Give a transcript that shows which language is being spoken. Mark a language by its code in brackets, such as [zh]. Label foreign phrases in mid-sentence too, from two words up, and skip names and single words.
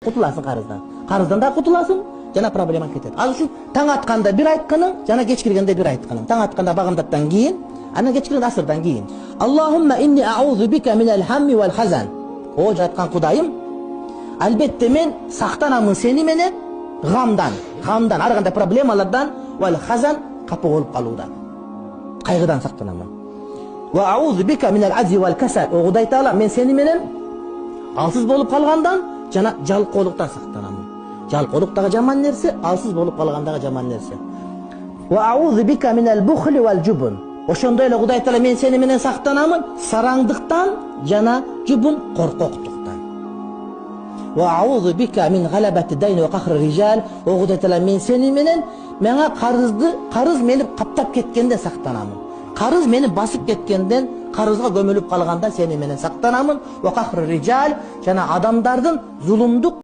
[ky] Кутуласың карыздан. Карыздан да кутуласың, жана проблема кетет. Ал үчүн таң атканда бир айтканың, жана кеч киргенде бир айтканың. Таң атканда багымдаттан кийин, анан кеч киргенде асырдан кийин. [ar] اللهم إني أعوذ بك من الهم والحزن. [ky] О жаткан Кудайым, албетте мен сактанамын сени менен гамдан, ар кандай проблемалардан, [ar] والحزن [ky] капа болуп калуудан. Кайгыдан сактанамын. [ar] وأعوذ بك من العجز والكسل. [ky] О Кудай Таала, мен сени менен алсыз болуп калгандан жана жалкоолуктан сактанамын. Жалкоолук дагы жаман нерсе, алсыз болуп калгандагы жаман нерсе. [ar] وأعوذ بك من البخل والجبن. [ky] Ошондой эле Кудай Таала, мен сени менен сактанамын сараңдыктан жана жубун коркоктуктан. [ar] وأعوذ بك من غلبة الدين وقهر الرجال. [ky] О Кудай Таала, мен сени менен мага карыз мени каптап кеткенде сактанамын. Карыз мени басып кеткенден, карызга көмүлүп калганда сени менен сактанамын. [ar] وقهر الرجال, [ky] жана адамдардын зулумдук